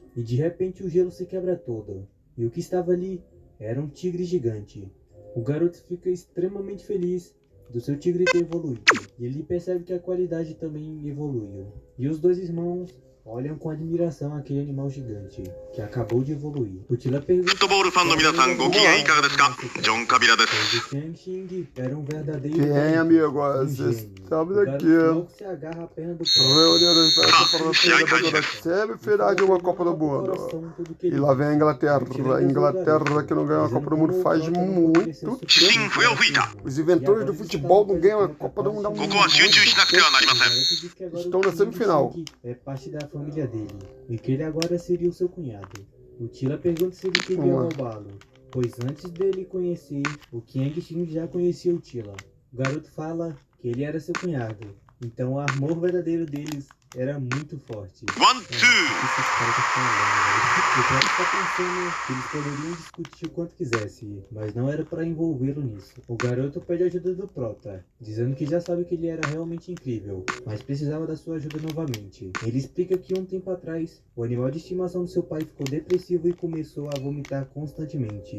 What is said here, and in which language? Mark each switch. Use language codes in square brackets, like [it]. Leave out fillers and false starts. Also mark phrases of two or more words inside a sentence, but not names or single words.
[pt] E de repente o gelo se quebra todo. E o que estava ali era um tigre gigante. O garoto fica extremamente feliz do seu tigre ter evoluído. E ele percebe que a qualidade também evoluiu. E os dois irmãos olham com admiração aquele animal gigante que acabou de evoluir. O Tila pergunta... [ja] フットボールファンの皆さん、ご機嫌いかがですか？ジョン・カビラです。 [pt] Xiang Xing era um verdadeiro... Quem, amigo? Vocês sabem daqui, logo se agarra a perna do reuniram para semifinal de uma Copa do Mundo. E lá vem a Inglaterra. A Inglaterra que não ganha uma Copa do Mundo faz muito tempo. [ja] 主審笛を吹いた。 [pt] Os inventores do futebol não ganham a Copa do Mundo há こ muito [ja] こは集中しなくてはなりません。 [pt] Estão na semifinal. É parte da família dele, e que ele agora seria o seu cunhado. O Tila pergunta se ele queria roubá-lo, pois antes dele conhecer, o Qiang Xing já conhecia o Tila. O garoto fala que ele era seu cunhado, então o amor verdadeiro deles era muito forte. [en] one, two. [pt] Esses caras estão olhando, velho. O Prota está pensando que eles poderiam discutir o quanto quisesse, mas não era para envolvê-lo nisso. O garoto pede ajuda do Prota, dizendo que já sabe que ele era realmente incrível, mas precisava da sua ajuda novamente. Ele explica que um tempo atrás, o animal de estimação do seu pai ficou depressivo e começou a vomitar constantemente.